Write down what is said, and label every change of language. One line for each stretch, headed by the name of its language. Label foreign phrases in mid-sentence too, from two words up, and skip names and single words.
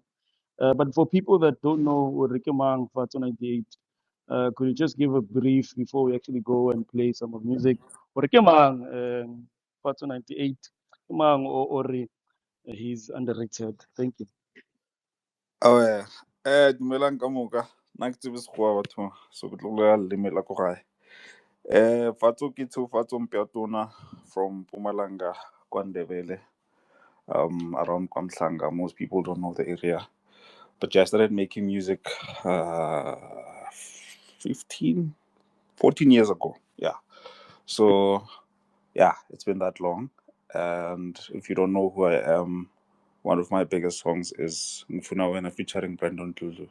English: But for people that don't know Rikemang Fatso 98, could you just give a brief before we actually go and play some of music? Rikemang Fatso 98, Rikemang or he's underrated. Thank you. Oh, yeah.
Northern Sotho: dumelang ka moka. Nna ke tsebe sekgowa batho, so ke tlo bolela leleme la ko gae. Fatso ke Fatso Mpiatona from Mpumalanga, KwaNdebele,
English: around Kwamhlanga. Most people don't know the area. But yeah, I started making music 15, 14 years ago. Yeah. So, yeah, it's been that long. And if you don't know who I am, one of my biggest songs is Ngifuna Wena featuring Brandon Dludlu.